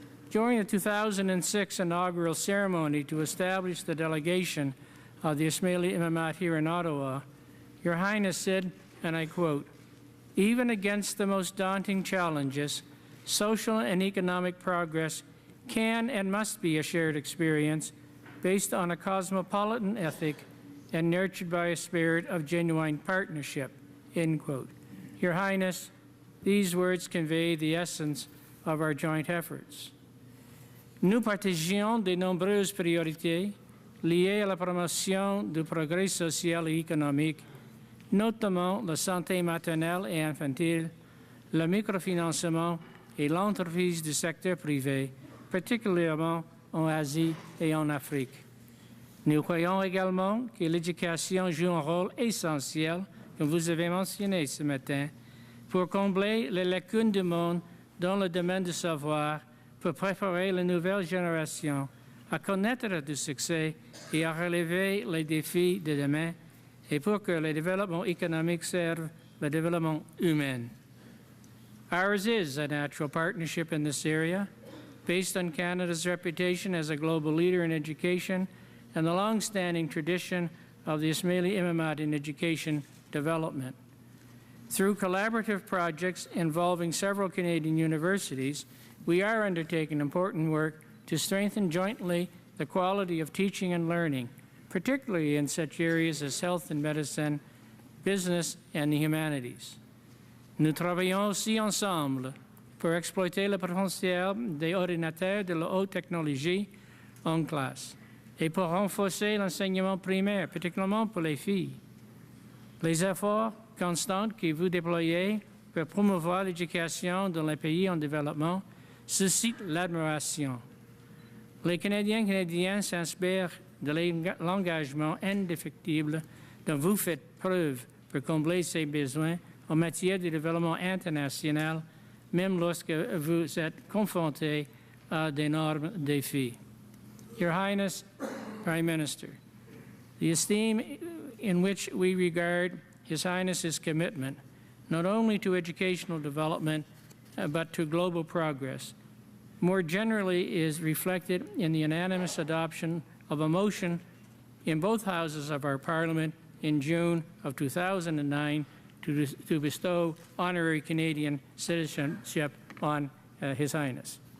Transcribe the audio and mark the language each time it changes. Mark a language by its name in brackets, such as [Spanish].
[French] During the 2006 inaugural ceremony to establish the delegation of the Ismaili Imamat here in Ottawa, Your Highness said, and I quote, "Even against the most daunting challenges, social and economic progress can and must be a shared experience based on a cosmopolitan ethic and nurtured by a spirit of genuine partnership," end quote. Your Highness, these words convey the essence of our joint efforts. Nous partageons de nombreuses priorités liées à la promotion du progrès social et économique, notamment la santé maternelle et infantile, le microfinancement et l'entreprise du secteur privé, particulièrement en Asie et en Afrique. Nous croyons également que l'éducation joue un rôle essentiel, comme vous avez mentionné ce matin, pour combler les lacunes du monde dans le domaine du savoir, pour préparer la nouvelle génération à connaître du succès et à relever les défis de demain, et pour que le développement économique serve le développement humain. [English] Ours is a natural partnership in this area, based on Canada's reputation as a global leader in education and the long-standing tradition of the Ismaili Imamat in education development. Through collaborative projects involving several Canadian universities, we are undertaking important work to strengthen jointly the quality of teaching and learning, particularly in such areas as health and medicine, business, and the humanities. [French] Nous travaillons aussi ensemble pour exploiter le potentiel des ordinateurs de la haute technologie en classe et pour renforcer l'enseignement primaire, particulièrement pour les filles. Les efforts constants que vous déployez pour promouvoir l'éducation dans les pays en développement suscitent l'admiration. Les Canadiens s'inspirent de l'engagement indéfectible dont vous faites preuve pour combler ces besoins en matière de développement international, même lorsque vous êtes confrontés à d'énormes défis. [English] Your Highness, Prime Minister, the esteem in which we regard His Highness's commitment, not only to educational development, but to global progress, more generally is reflected in the unanimous adoption of a motion in both houses of our Parliament in June of 2009 to bestow honorary Canadian citizenship on His Highness.